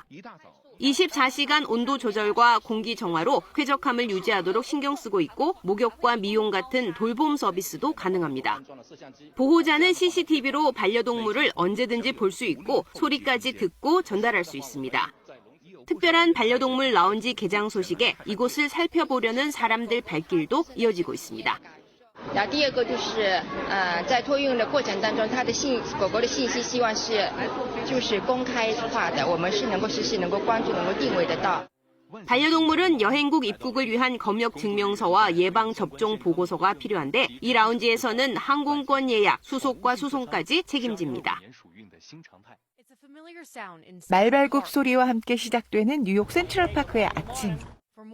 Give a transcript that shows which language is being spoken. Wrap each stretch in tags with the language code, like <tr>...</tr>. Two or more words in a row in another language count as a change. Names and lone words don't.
<ko>24시간 온도 조절과 공기 정화로 쾌적함을 유지하도록 신경 쓰고 있고 목욕과 미용 같은 돌봄 서비스도 가능합니다. 보호자는 CCTV로 반려동물을 언제든지 볼 수 있고 소리까지 듣고 전달할 수 있습니다. 특별한 반려동물 라운지 개장 소식에 이곳을 살펴보려는 사람들 발길도 이어지고 있습니다.</ko> <zh>第二个就是在托运的过程当中，它的狗狗的信息希望是就是公开化的，我们是能够实时能够关注、能够定位得到。</zh> <ko>반려동물은 여행국 입국을 위한 검역 증명서와 예방 접종 보고서가 필요한데 이 라운지에서는 항공권 예약, 수속과 수송까지 책임집니다. 말발굽 소리와 함께 시작되는 뉴욕 센트럴파크의 아침.</ko>